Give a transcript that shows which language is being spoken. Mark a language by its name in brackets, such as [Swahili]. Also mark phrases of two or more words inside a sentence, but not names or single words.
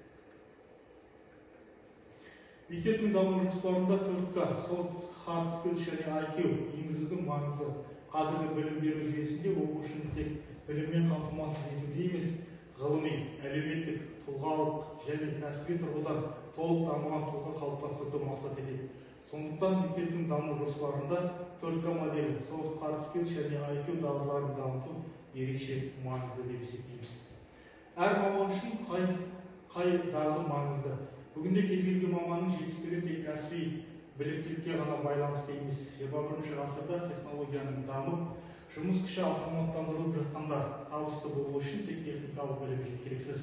[Kazakh] Мектептің даму жоспарында 4К, [English] soft, hard skills [Kazakh] және IQ енгізудің маңызы. Қазіргі білім беру жүйесінде оқушыны тек біліммен қамтамасыз етуде емес, ғылыми, әлеуметтік, тұлғалық және кәсіби тұрғыдан толық дамыған тұлға қалыптастыруды мақсат етеді. Сондықтан мектептің даму жоспарында 4К моделі, [English] soft, hard skills [Kazakh] және IQ дағдыларын дамыту ерекше маңызды деп есептейміз. Әр маман үшін қай дағды маңызды? Бүгінде кез келген маманның жетістігі тек кәсіби біліктілікке ғана байланысты емес. 21 ғасырда технологияның дамып, жұмыс күші автоматтандырылып жатқанда табысты болу үшін тек техникалық білім жеткіліксіз.